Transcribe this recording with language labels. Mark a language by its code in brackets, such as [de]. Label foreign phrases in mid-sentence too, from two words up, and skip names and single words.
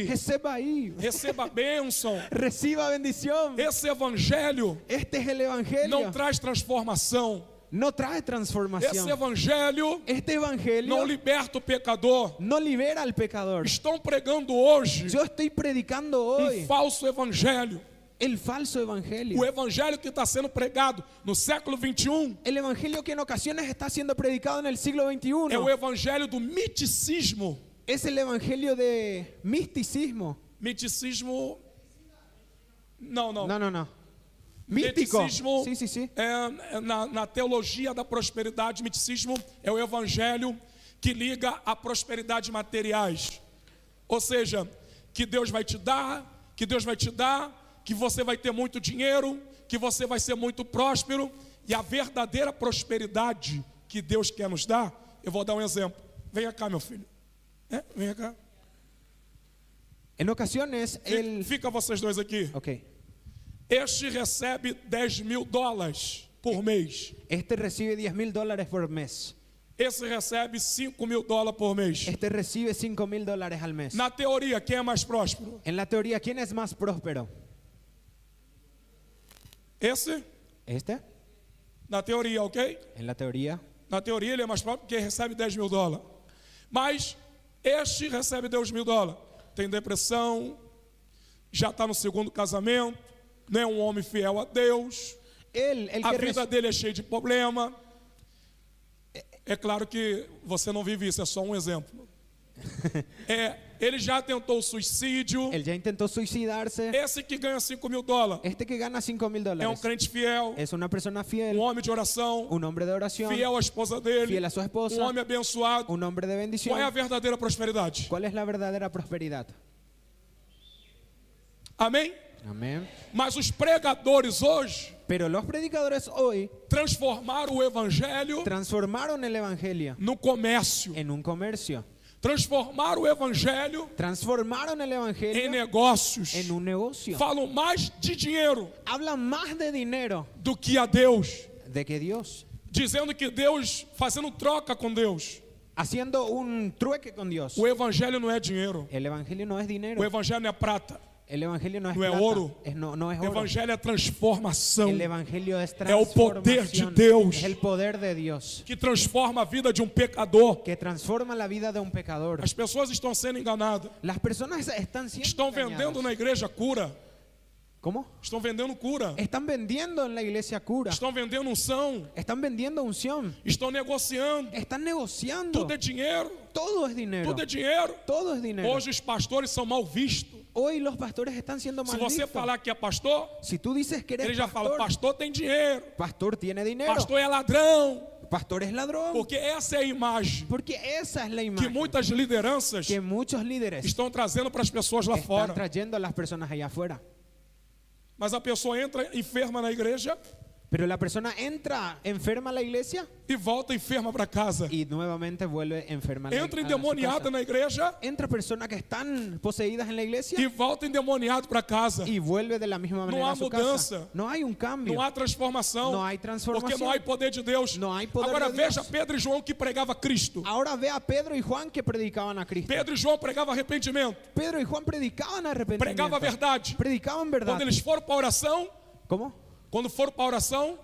[pt] Receba ahí. Receba a bênção. [es] Reciba bendición. [pt] Esse evangelho [es] Este es el evangelio. [pt] não traz transformação. [es] No trae [pt] Esse [es] transformación. [pt] evangelho [es] Este evangelio [pt] não liberta o pecador. [es] no libera al pecador. [pt] Estão pregando hoje [es] Yo estoy predicando hoy [pt] falso evangelho. [es] el falso evangelio. [pt] O evangelho que está sendo pregado no século 21 [es] El evangelio que en ocasiones está siendo predicado en el siglo XXI [pt] é o evangelho do miticismo. [es] es el evangelio de misticismo. [pt] Miticismo. Não. [es] No. Místico. [pt] Miticismo [es] Sí. [pt] é na teologia da prosperidade. Miticismo é o evangelho que liga a prosperidade materiais. Ou seja, que Deus vai te dar, que Deus vai te dar, que você vai ter muito dinheiro, que você vai ser muito próspero. E a verdadeira prosperidade que Deus quer nos dar, eu vou dar um exemplo. Venha cá, meu filho. Venha cá. [es] En ocasiones el... [pt] Fica vocês dois aqui. Ok. Este recebe $10.000 por mês. [es] Este recibe $10,000 por mes. [pt] Esse recebe $5.000 por mês. [es] Este recibe $5,000 al mes. [pt] Na teoria, quem é mais próspero? [es] En la teoría, ¿quién es más próspero? [pt] Esse? [es] ¿Este? [pt] Na teoria, ok? [es] En la teoría. [pt] Na teoria ele é mais próspero porque recebe $10.000. Mas este recebe $10.000. Tem depressão, já está no segundo casamento, não é um homem fiel a Deus, a vida dele é cheia de problema. É claro que você não vive isso, é só um exemplo. Ele já tentou suicídio. [es] Él ya intentó suicidarse. [pt] Esse que ganha $5.000 [es] Este que gana $5,000 [pt] é um crente fiel, [es] es una persona fiel, [pt] um homem de oração, [es] un hombre de oración, [pt] fiel à esposa dele, [es] fiel a su esposa, [pt] um homem abençoado. [es] un hombre de bendición. [pt] Qual é a verdadeira prosperidade? [es] ¿Cuál es la verdadera prosperidad? [pt] Amém? [es] Amén. [pt] Mas os pregadores hoje [es] Pero los predicadores hoy [pt] transformaram o evangelho [es] transformaron el evangelio [pt] no comércio. [es] en un comercio. [pt] transformaram o evangelho [es] transformaron el [pt] em [es] evangelio [pt] negócios. [es] en un negocio. [pt] Falam mais de dinheiro [es] Hablan más de dinero [pt] do que a Deus, [es] de que Dios, [pt] dizendo que Deus, fazendo troca com Deus. [es] haciendo un trueque con Dios. [pt] O evangelho não é dinheiro, [es] El evangelio no es dinero. [pt] o evangelho não é prata, [es] El evangelio no es no [pt] é [es] plata. [pt] ouro. [es] No es [pt] o [es] oro. [pt] evangelho é transformação, [es] El evangelio es [pt] é o poder de [es] transformación. [pt] Deus [es] Es el poder de Dios [pt] que transforma a vida de um pecador. [es] que transforma la vida de un pecador. [pt] As pessoas estão sendo enganadas, [es] Las personas están siendo [pt] estão [es] engañadas. [pt] vendendo na igreja cura, [es] ¿Cómo? [pt] estão vendendo cura, [es] Están vendiendo en la iglesia cura. [pt] estão vendendo unção, [es] Están vendiendo unción. [pt] estão negociando. [es] Están negociando. [pt] Tudo é dinheiro, [es] Todo es dinero. [pt] tudo é dinheiro. [es] Todo es dinero. [pt] Hoje os pastores são mal vistos. [es] Hoy los pastores están siendo [pt] Se [es] mal [pt] você [es] vistos. [pt] falar que é pastor, [es] Si tú dices que [pt] ele [es] eres [pt] já fala, [es] pastor, [pt] pastor tem dinheiro, [es] pastor tiene dinero, [pt] pastor é ladrão, [es] pastor es ladrón. [pt] porque essa é a imagem [es] Porque esa es la [pt] que [es] imagen [pt] muitas lideranças [es] que muchos líderes [pt] estão trazendo para as pessoas lá [es] están [pt] fora. [es] trayendo a las personas allá afuera. [pt] Mas a pessoa entra enferma na igreja [es] Pero la persona entra enferma a la iglesia [pt] e volta enferma para casa. [es] y nuevamente vuelve enferma a la, [pt] Entra [es] a su [pt] endemoniada [es] casa. [pt] na igreja [es] Entra personas que están poseídas en la iglesia [pt] e volta endemoniado para casa. [es] y vuelve de la misma [pt] No [es] manera [pt] há [es] a su [pt] mudança. [es] casa. No hay un cambio. [pt] Não há transformação, Não há transformação. porque não há poder de Deus. Não há poder Agora de Deus. veja Pedro e João que pregava Cristo. [es] Ahora ve a Pedro y Juan que predicaban a Cristo. [pt] Pedro e João pregavam arrependimento, [es] Pedro y Juan predicaban arrepentimiento. [pt] pregava a verdade. [es] Predicaban verdad. [pt] Quando eles foram para a oração, [es] ¿Cómo? [pt] quando foram para a oração,